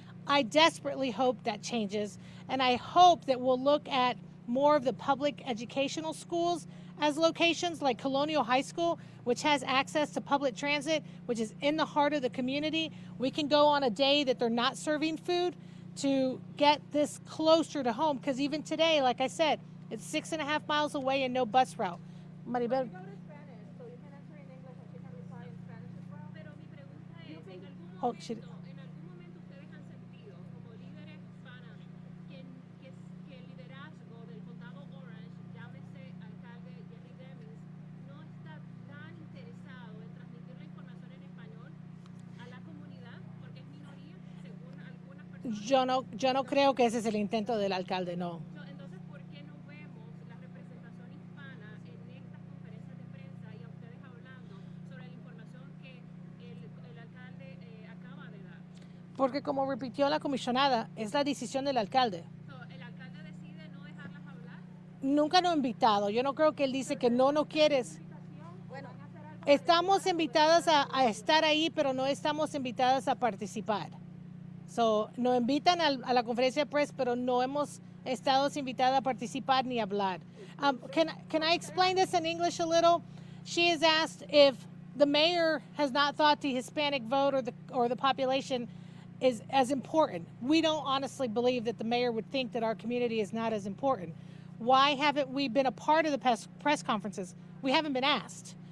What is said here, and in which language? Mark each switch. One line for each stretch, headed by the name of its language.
English: I desperately hope that changes, and I hope that we'll look at more of the public educational schools as locations, like Colonial High School, which has access to public transit, which is in the heart of the community. We can go on a day that they're not serving food to get this closer to home, because even today, like I said, it's 6.5 miles away and no bus route. Maribel. Go to Spanish, so you can answer in English and she can reply in Spanish as well.
Spanish: Pero mi pregunta es, ¿en algún
English: Oh, she,
Spanish: ¿En algún momento ustedes han sentido, como líderes hispanas, que el liderazgo del condado Orange, llámese alcalde Jerry Demings, no está tan interesado en transmitir la información en español a la comunidad porque es minoría, según algunas personas? yo no creo que ese es el intento del alcalde, no. Entonces, ¿por qué no vemos la representación hispana en estas conferencias de prensa y a ustedes hablando sobre la información que el alcalde acaba de dar? Porque como repitió la comisionada, es la decisión del alcalde. ¿El alcalde decide no dejarlas hablar? Nunca nos ha invitado. Yo no creo que él dice que no quieres. Estamos invitadas a estar ahí, pero no estamos invitadas a participar. So, nos invitan a la conferencia de prensa, pero no hemos estado invitadas a participar ni a hablar.
English: Can I explain this in English a little? She has asked if the mayor has not thought the Hispanic vote or the population is as important. We don't honestly believe that the mayor would think that our community is not as important. Why haven't we been a part of the press conferences? We haven't been asked.